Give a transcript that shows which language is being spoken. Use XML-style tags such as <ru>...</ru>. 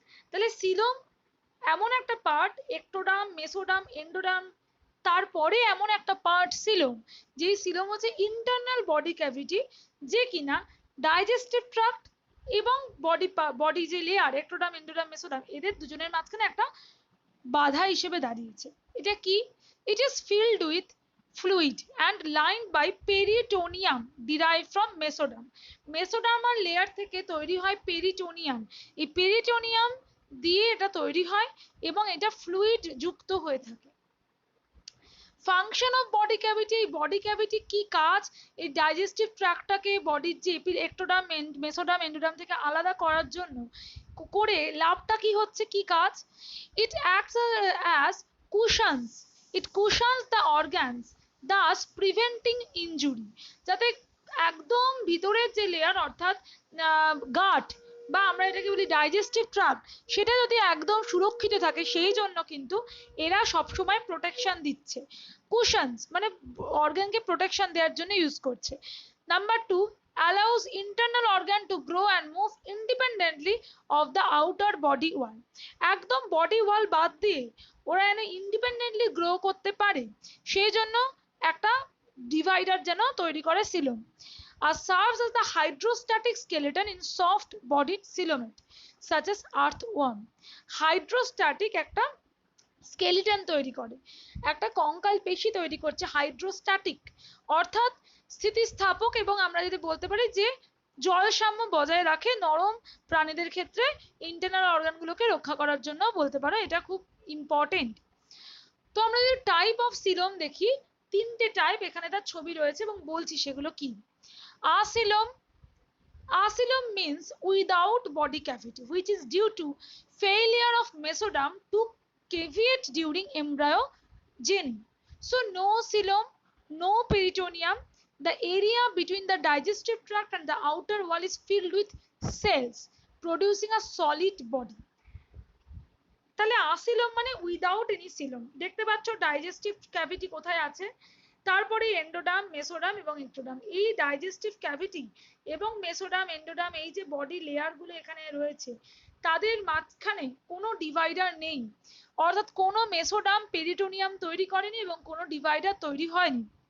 <bn>তাহলে সিলোম এমন একটা পার্ট, একটোডার্ম, মেসোডার্ম, এন্ডোডার্ম, তারপরে এমন একটা পার্ট সিলোম, যেই সিলোম হচ্ছে ইন্টারনাল বডি ক্যাভিটি, যে কিনা ডাইজেস্টিভ ট্রাক্ট এবং বডি যে লেয়ার একটোডার্ম, এন্ডোডার্ম, মেসোডার্ম, এদের দুজনের মাঝখানে একটা বাধা হিসেবে দাঁড়িয়েছে। এটা কি?</bn> <en>It is filled with fluid and lined by peritoneum derived from mesoderm.</en> <bn>Mesodermal layer থেকে তৈরি হয় পেরিটোনিয়াম, এই পেরিটোনিয়াম দিয়ে এটা তৈরি হয় এবং এটা ফ্লুইড যুক্ত হয়ে থাকে।</bn> <en>function of body cavity,</en> <bn>এই বডি ক্যাভিটি কি কাজ? এই ডাইজেস্টিভ ট্র্যাক্টটাকে বডির যে একটোডার্ম, মেসোডার্ম, এন্ডোডার্ম থেকে আলাদা করার জন্য করে লাভটা কি হচ্ছে, কি কাজ?</bn> <en>It acts as cushions, it cushions the organs, thus preventing injury.</en> <bn>যাতে একদম ভিতরের যে লেয়ার অর্থাৎ গাট বা আমরা এটাকে বলি ডাইজেস্টিভ ট্রাক্ট, সেটা যদি একদম সুরক্ষিত থাকে, সেই জন্য কিন্তু এরা সবসময় প্রোটেকশন দিচ্ছে। কুশনস মানে অর্গানকে প্রোটেকশন দেওয়ার জন্য ইউজ করছে।</bn> <en>Number 2, allows internal organ to grow and move independently of the outer body wall.</en> <bn>একদম বডি ওয়াল বাদ দিয়ে ওরা যেন ইন্ডিপেন্ডেন্টলি গ্রো করতে পারে, সেই জন্য একটা ডিভাইডার যেন তৈরি করে coelom.</bn> <en>আর serves as the hydrostatic skeleton in soft bodied coelomate such as earthworm.</en> <bn>Hydrostatic একটা স্কেলিটন তৈরি করে, একটা কঙ্কাল পেশি তৈরি করছে হাইড্রোস্ট্যাটিক, অর্থাৎ স্থিতিস্থাপক, এবং আমরা যদি বলতে পারি যে জলসাম্য বজায় রাখে নরম প্রাণীদের ক্ষেত্রে, ইন্টারনাল অর্গানগুলোকে রক্ষা করার জন্য বলতে পারো, এটা খুব ইম্পর্টেন্ট। তো আমরা যদি টাইপ অফ সিলোম দেখি, তিনটে টাইপ এখানে তার ছবি রয়েছে এবং বলছি সেগুলো কি।</bn> <en>Acoelom, asylum means without body cavity, which is due to failure of mesoderm to caveate during embryogeny. So no coelom, no peritoneum. The area between the digestive tract and the outer wall is filled with cells producing a solid body.</en> <bn>তাহলে আসিলম মানে</bn> <en>Without any coelom.</en> <bn>দেখতে পাচ্ছ digestive cavity কোথায় আছে, তারপরে endoderm, mesoderm এবং ectoderm. এই digestive cavity এবং মেসোডার্ম, এন্ডোডার্ম, এই যে বডি লেয়ারগুলো এখানে রয়েছে, তাদের মাঝখানে কোনো ডিভাইডার নেই, অর্থাৎ কোনো মেসোডার্ম পেরিটোনিয়াম তৈরি করেনি এবং কোনো ডিভাইডার তৈরি হয়নি।</bn>